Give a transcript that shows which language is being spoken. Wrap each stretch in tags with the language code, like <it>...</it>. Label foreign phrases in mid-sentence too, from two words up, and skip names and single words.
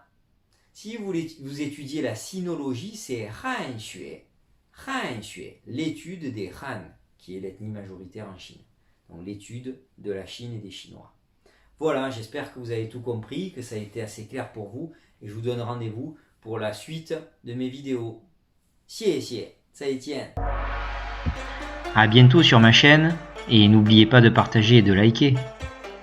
<fr>Si vous étudiez la sinologie, c'est</fr> <zh>汉学. 汉学,</zh> <fr>l'étude des Han, qui est l'ethnie majoritaire en Chine. Donc l'étude de la Chine et des Chinois. Voilà, j'espère que vous avez tout compris, que ça a été assez clair pour vous. Et je vous donne rendez-vous pour la suite de mes vidéos.</fr> <zh>谢谢，再见.</zh> <fr>À bientôt sur ma chaîne et n'oubliez pas de partager et de liker.</fr>